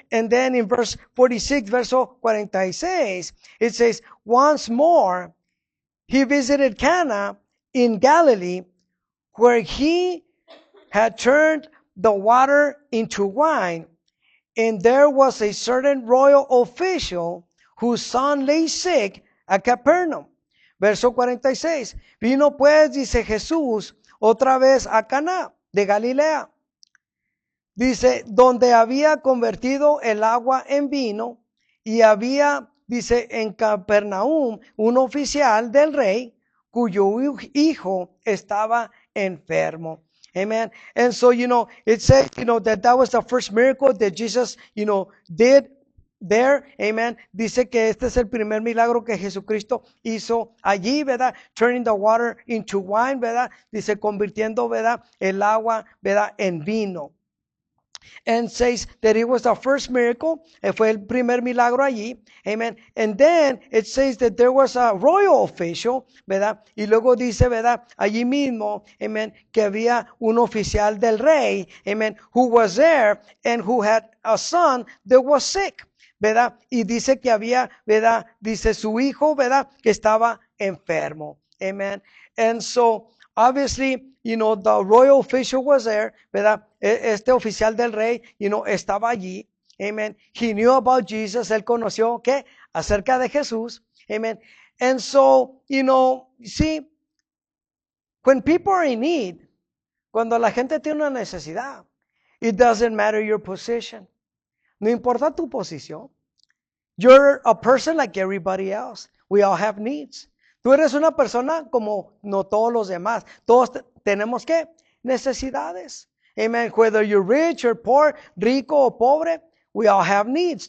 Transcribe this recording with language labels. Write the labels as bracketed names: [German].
[English] And then in verse 46, [Spanish] verso 46, [English] it says, once more, he visited Cana in Galilee, where he had turned the water into wine. And there was a certain royal official whose son lay sick at Capernaum. [Spanish] Verso 46. Vino pues, dice Jesús, otra vez a Caná de Galilea. Dice, donde había convertido el agua en vino, y había, dice, en Capernaum un oficial del rey cuyo hijo estaba enfermo. Amen. [English] And so, it says, that was the first miracle that Jesus, did there. Amen. [Spanish] Dice que este es el primer milagro que Jesucristo hizo allí, ¿verdad? [English] Turning the water into wine, ¿verdad? [Spanish] Dice, convirtiendo, [English] ¿verdad? [Spanish] El agua, ¿verdad? En vino. [English] And says that it was the first miracle. [Spanish] Fue el primer milagro allí. [English] Amen. And then it says that there was a royal official, ¿verdad? [Spanish] Y luego dice, ¿verdad? Allí mismo, amen, que había un oficial del rey, amen, [English] who was there and who had a son that was sick, [Spanish] ¿verdad? Y dice que había, ¿verdad? Dice su hijo, ¿verdad? Que estaba enfermo. Amen. [English] And so, obviously, the royal official was there, ¿verdad? [Spanish] Este oficial del rey, estaba allí. Amen. [English] He knew about Jesus. [Spanish] Él conoció, ¿qué? Acerca de Jesús. Amen. [English] And so, see, when people are in need, [Spanish] cuando la gente tiene una necesidad, [English] it doesn't matter your position. [Spanish] No importa tu posición. [English] You're a person like everybody else. We all have needs. [Spanish] Tú eres una persona como no todos los demás. Todos tenemos ¿qué? Necesidades. Amen. [English] Whether you're rich or poor, [Spanish] rico o pobre, [English] we all have needs.